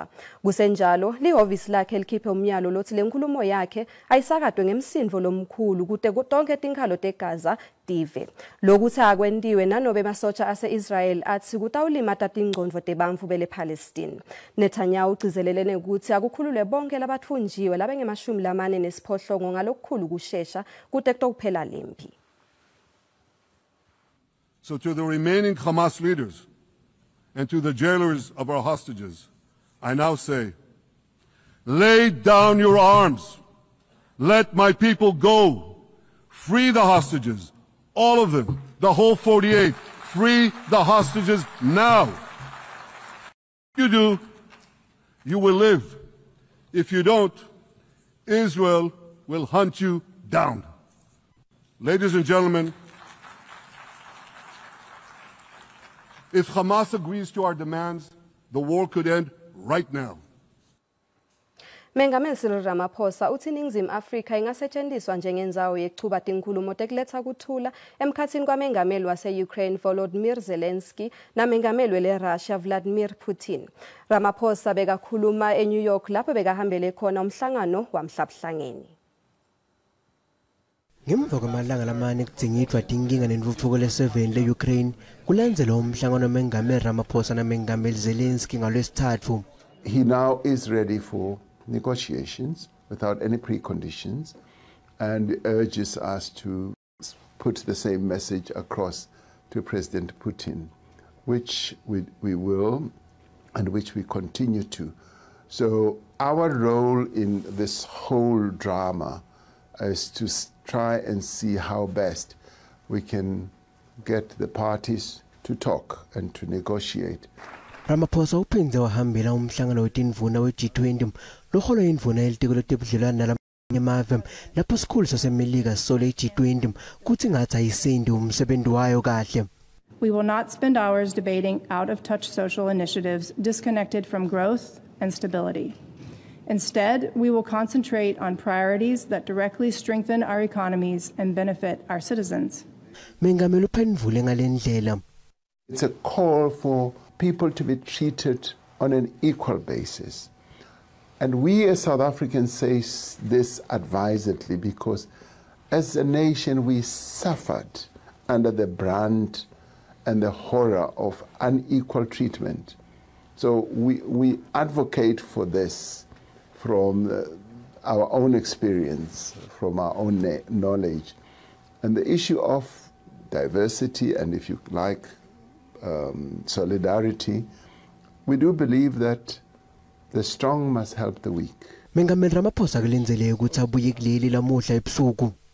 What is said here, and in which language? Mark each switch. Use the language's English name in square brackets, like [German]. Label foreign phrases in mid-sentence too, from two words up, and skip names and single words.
[Swati] Kusenjalo lihhovisi lakhe likhiphe umyalo lothi lenkulumo yakhe ayisakadwe ngemsindvo lomkhulu kute tonke tinkhalo teGaza tive. Lokuthi akwentiwe nanobe masotsha ase-Israel athi kutawulimata tingcondvo tebantfu bele Palestine. Netanyahu ugcizelelene ukuthi akukhululwe bonke labathunjiwe labengemashumi ngalokukhulu kushesha kute kuphela lempi. [English] So to the remaining Hamas leaders and to the jailers of our hostages, I now say, lay down your arms. Let my people go. Free the hostages. All of them, the whole 48, free the hostages now. If you do, you will live. If you don't, Israel will hunt you down. Ladies and gentlemen, if Hamas agrees to our demands, the war could end right now. [Swati] Mengameli Cyril Ramaphosa uthi iNingizimu Afrika ingasetshenziswa njengenzawo yechuba tinkulumo tekuletha kuthula emkhathini kwamengameli wase-Ukraine Volodymyr Zelensky namengameli wele-Russia Vladimir Putin. Ramaphosa bekakhuluma eNew York lapho bekahambele khona umhlangano wamhlabuhlangeni. Ngemva kwamalanga lamane kudzingidwa tinkinga nentfutfuko le-7 le-Ukraine kulandzela umhlangano wamengameli Ramaphosa namengameli Zelensky ngolwesithathu. [English] He now is ready for negotiations without any preconditions and urges us to put the same message across to President Putin, which we will and which we continue to. So our role in this whole drama is to try and see how best we can get the parties to talk and to negotiate. [Swati] Ramaphosa uphindze wahambela umhlangano wetinvuna we-G20 loholo indvuna yelitiko letebudlelwano nalamanye emave lapho sikhulu sasemelika sisole i-G20 kutsi ngathi ayisindi umsebenzi wayo kahle. [English] We will not spend hours debating out-of-touch social initiatives disconnected from growth and stability. Instead, we will concentrate on priorities that directly strengthen our economies and benefit our citizens. [Swati] Mengameli uphendvule ngalendlela. [English] It's a call for people to be treated on an equal basis. And we as South Africans say this advisedly because as a nation we suffered under the brand and the horror of unequal treatment. So we advocate for this from our own experience, from our own knowledge. And the issue of diversity and, if you like, solidarity, we do believe that the strong must help the weak. [Swati] Mengameli Ramaphosa kulendzele ukuthi abuye kuleli lamuhla ebusuku.